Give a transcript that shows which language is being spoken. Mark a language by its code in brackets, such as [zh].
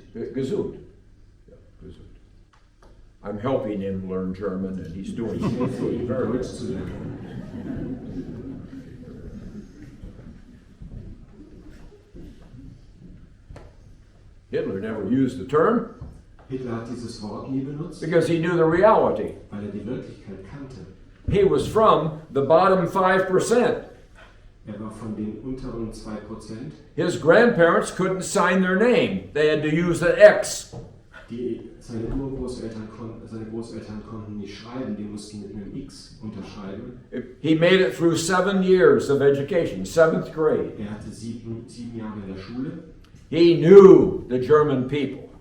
[de] Gesund. Yeah, gesund. [en] I'm helping him learn German, and he's doing [de] Ich helfe ihm, [en] very [de] Deutsch [en] good. [de] zu lernen. [en] Hitler never used the term [de] Hitler hat dieses Wort nie benutzt, [en] because he knew the reality. [de] weil er die Wirklichkeit kannte. [en] He was from the bottom 5%. [de] Er war von den unteren 2%. [en] His grandparents couldn't sign their name. They had to use the X. [de] Seine Großeltern konnten nicht schreiben, die mussten mit einem X unterschreiben. [en] He made it through 7 years of education, 7th grade. [de] Er hatte sieben Jahre in der Schule. [en] He knew the German people.